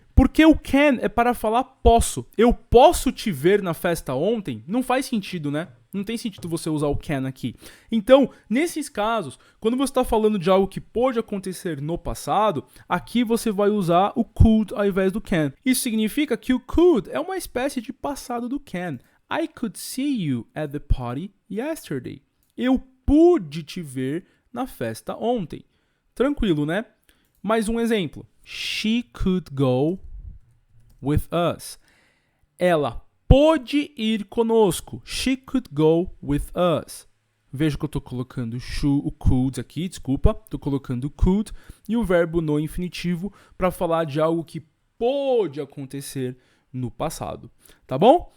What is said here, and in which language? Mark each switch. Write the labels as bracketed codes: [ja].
[pt] Porque o can é para falar posso. Eu posso te ver na festa ontem? Não faz sentido, né? Não tem sentido você usar o can aqui. Então, nesses casos, quando você está falando de algo que pode acontecer no passado, aqui você vai usar o could ao invés do can. Isso significa que o could é uma espécie de passado do can. [en] I could see you at the party yesterday. [pt] Eu pude te ver na festa ontem. Tranquilo, né? Mais um exemplo. [en] She could go with us. [pt] Ela pôde ir conosco. [en] She could go with us. [pt] Veja que eu estou colocando o could aqui, desculpa. Estou colocando could e o verbo no infinitivo para falar de algo que pôde acontecer no passado. Tá bom?